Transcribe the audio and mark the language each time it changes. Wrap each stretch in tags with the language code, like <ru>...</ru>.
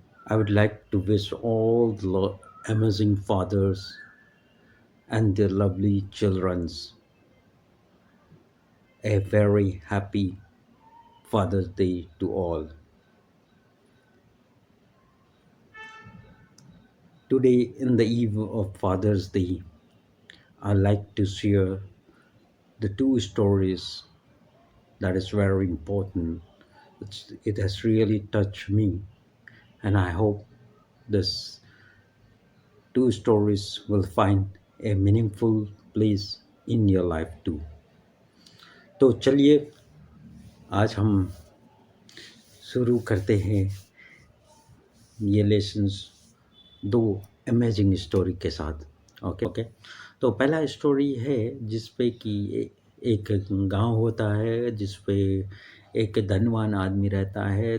<en>I would like to wish all the amazing fathers and their lovely childrens a very happy Father's Day to all. Today, in the eve of Father's Day, I like to share the two stories that is very important. It has really touched me, and I hope this two stories will find a meaningful place in your life too.</en> <hi>तो चलिए आज हम शुरू करते हैं ये lessons दो amazing story के साथ। ओके। तो पहला स्टोरी है जिस पे कि एक गांव होता है जिस पे एक धनवान आदमी रहता है।</hi>